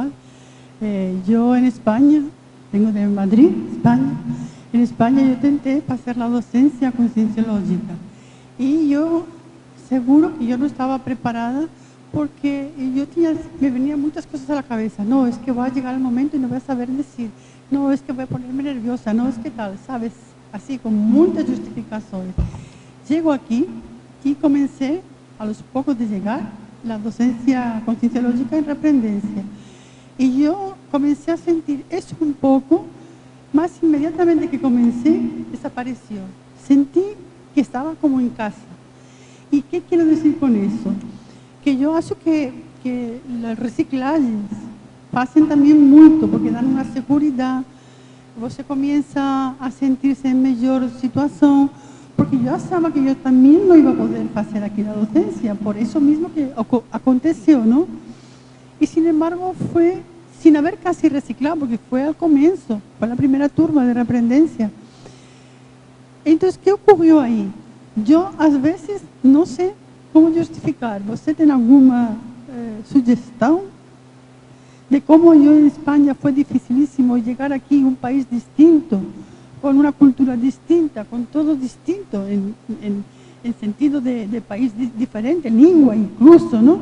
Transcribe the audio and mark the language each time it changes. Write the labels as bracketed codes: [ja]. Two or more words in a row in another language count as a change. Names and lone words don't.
[pt] Eu, em Espanha, venho de Madrid, Espanha. Em Espanha, eu tentei fazer a docência conscienciológica. E eu... seguro que eu não estava preparada porque me veniam muitas coisas à cabeça. Não, é que vai chegar o momento e não vai saber dizer. Não, é que vai poner-me nerviosa. Não, é que tal, sabes? Assim, com muitas justificações. Chego aqui e comecei, aos poucos de chegar, a docência conscienciológica em repreendência. E eu comecei a sentir isso um pouco, mas imediatamente que comecei, desapareceu. Senti que estava como em casa. [es] ¿Y qué quiero decir con eso? Que yo acho que las reciclagens hacen también mucho, porque dan una seguridad, você comienza a sentirse en mejor situación, porque yo achaba que yo también no iba a poder hacer aquí la docencia, por eso mismo que aconteció, ¿no? Y sin embargo fue sin haber casi reciclado, porque fue al comienzo, fue la primera turma de reaprendencia. [pt] Então, o que ocorreu aí? Eu, às vezes, não sei como justificar. Você tem alguma sugestão de como eu, em Espanha, foi dificilíssimo chegar aqui em um país distinto, com uma cultura distinta, com todo distinto, em sentido de país diferente, língua incluso, não?